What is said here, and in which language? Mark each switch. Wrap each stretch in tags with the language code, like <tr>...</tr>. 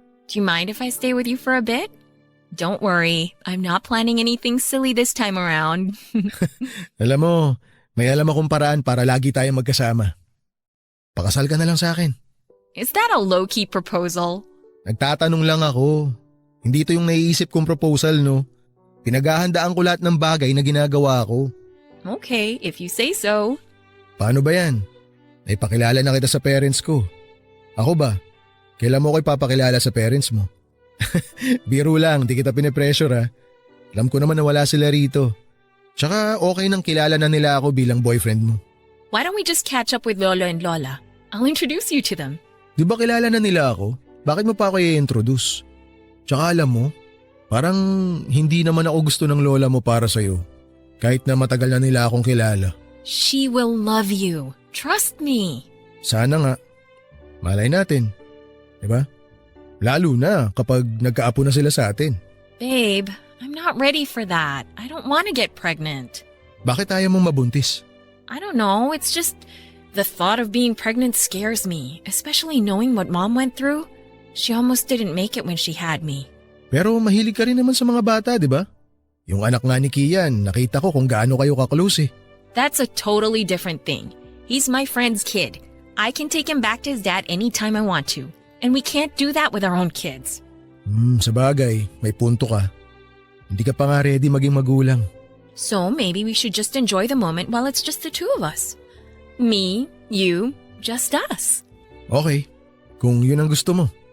<en>Do you mind if I stay with you for a bit? Don't worry, I'm not planning anything silly this time around.</en> <tl>Alam mo, may alam akong paraan para lagi tayong magkasama. Pakasal ka na lang sa akin.</tl> <en>Is that a low-key proposal?</en> <tl>Nagtatanong lang ako. Hindi to yung naiisip kong proposal, no? Pinaghahandaan ko lahat ng bagay na ginagawa ko.</tl> <en>Okay, if you say so.</en> <tl>Paano ba yan? Ay pakilala na kita sa parents ko. Ako ba? Kailan mo ko ipapakilala sa parents mo? Biro lang, di kita pinipressure ha. Alam ko naman na wala sila rito. Tsaka okay nang kilala na nila ako bilang boyfriend mo.</tl> <en>Why don't we just catch up with Lolo and Lola? I'll introduce you to them.</en> <tl>Di ba kilala na nila ako? Bakit mo pa ako i-introduce? Tsaka alam mo, parang hindi naman ako gusto ng lola mo para sa'yo. Kahit na matagal na nila akong kilala.</tl> <en>She will love you. Trust me.</en> <tl>Sana nga. Malay natin. Diba? Lalo na kapag nagkaapo na sila sa atin.</tl> <en>Babe, I'm not ready for that. I don't want to get pregnant.</en> <tl>Bakit ayaw mong mabuntis?</tl> <en>I don't know. It's just the thought of being pregnant scares me, especially knowing what Mom went through. She almost didn't make it when she had me.</en> <tl>Pero mahilig ka rin naman sa mga bata, di ba? Yung anak nga ni Kian, nakita ko kung gaano kayo ka-close eh.</tl> <en>That's a totally different thing. He's my friend's kid. I can take him back to his dad anytime I want to. And we can't do that with our own kids.</en> <tl>Sabagay, may punto ka. Hindi ka pa nga ready maging magulang.</tl> <en>So maybe we should just enjoy the moment while it's just the two of us. Me, you, just us.</en> <tl>Okay, kung yun ang gusto mo.</tl>